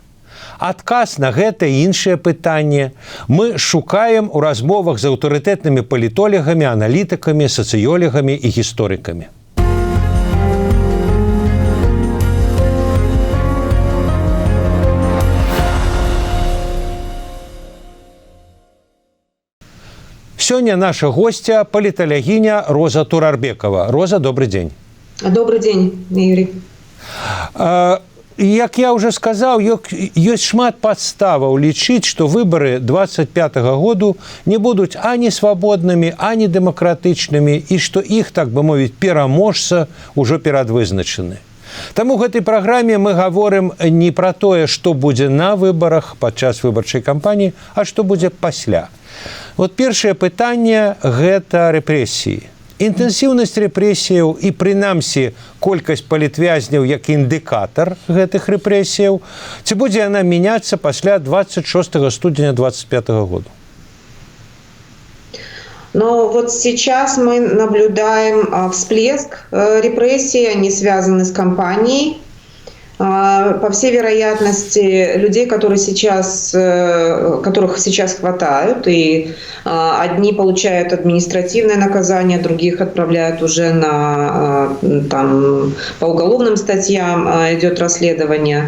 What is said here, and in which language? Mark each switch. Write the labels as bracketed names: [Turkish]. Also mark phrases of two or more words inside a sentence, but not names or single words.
[Belarusian] Адказ на гэта і іншае пытанне мы шукаем у размовах з аўтарытэтнымі палітолагамі, аналітыкамі, сацыёлагамі і гісторыкамі. Сёння наша гостья паліталагіня Роза Турарбекова. Роза, [Russian] добрый день. Добрый день, Юрий. [Belarusian] Як я уже сказаў, ёсць шмат падставаў лічыць, што выбары 25-го году не будуць ані свабоднымі, ані дэмакратычнымі, і што іх, так бы мовіць, пераможца ўжо перадвызначаны. Таму ў гэтай праграме мы гаворым не пра тое, што будзе на выбарах падчас выбарчай кампаніі, а што будзе пасля. Вот першае пытанне – гэта рэпрэсіі. Інтэнсіўнасць рэпрэсіяў і, прынамсі, колькасць палітвязняў як індыкатар гэтых рэпрэсіяў, ці будзе яна мяняцца пасля 26 студзеня 25 года? [Russian] Но вот сейчас мы наблюдаем всплеск репрессий, они связаны с кампанией. По всей вероятности, людей, которых сейчас хватают, и одни получают административное наказание, других отправляют уже по уголовным статьям, идет расследование.